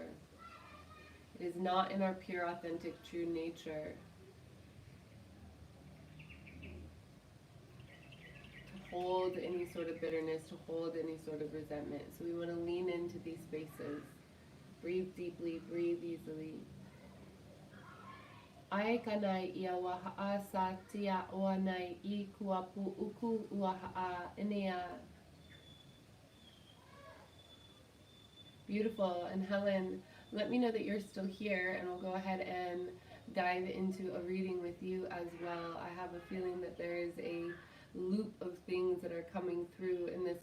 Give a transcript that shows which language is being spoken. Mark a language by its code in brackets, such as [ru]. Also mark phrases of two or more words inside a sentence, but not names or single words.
[en] It is not in our pure, authentic, true nature to hold any sort of bitterness, to hold any sort of resentment. So we want to lean into these spaces. Breathe deeply, breathe easily. Ai kanai ia waha'a sa tia oanai I kua pu uku waha'a inea. Beautiful. And Helen, let me know that you're still here, and we'll go ahead and dive into a reading with you as well. I have a feeling that there is a loop of things that are coming through in this.